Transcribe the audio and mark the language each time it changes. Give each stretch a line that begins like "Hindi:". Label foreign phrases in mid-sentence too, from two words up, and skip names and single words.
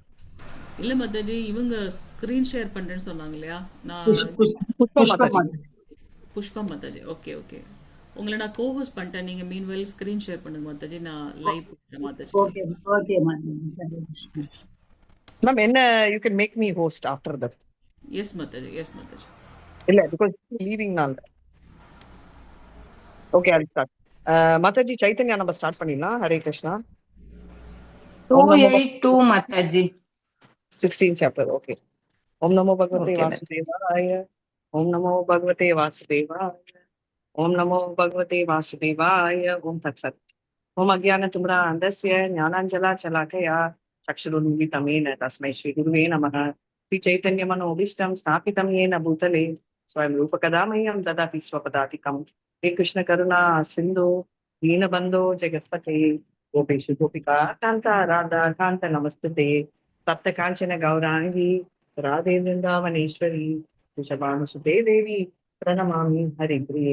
Tamil: இல்ல மாதாஜி, இவங்க
English: screen share
Tamil: பண்றேன்னு சொன்னாங்க இல்லையா? நான் புஷ்பா மாதாஜி. ஓகே ஓகே, உங்களை நான் கோஹோஸ்ட் பண்ணிட்டேன். நீங்க
English: meanwhile screen share
Tamil: பண்ணுங்க மாதாஜி. நான் லைவ் போடுறேன் மாதாஜி. ஓகே ஓகே மாதாஜி. மேம் என்ன,
English: you can make me host after that.
Tamil: எஸ் மாதாஜி, எஸ் மாதாஜி. இல்ல
English: because leaving
Tamil: நாள்.
English: okay I start.
Tamil: மாதாஜி சைத்தன்யா நம்ம ஸ்டார்ட் பண்ணிடலாம். ஹரே கிருஷ்ணா. 282 மாதாஜி.
Sanskrit: 16 சாப்டர். ஓகே. ॐ नमो भगवते वासुदेवाय. ॐ नमो भगवते वासुदेवाय. ॐ नमो भगवते वासुदेवाय. ॐ तत्सत्. ॐ अज्ञानतिमिरा अन्धस्य ज्ञानाञ्जन शलाकया चक्षुरुन्मीलितम् येन तस्मै श्री गुरवे नमः. श्री चैतन्यमनोऽभीष्टं स्थापितं येन भूतले स्वयं रूपकदा मह्यं ददाति स्वपदातिकम्. हे कृष्ण करुणा सिन्धु दीनबन्धो जगत्पते गोपेषु गोपिका कान्ता राधा कान्त नमस्तुते. तप्त काञ्चन गौराङ्गी राधे वृन्दावनेश्वरी वृषभानुसुते देवी प्रणमामि हरिप्रिये.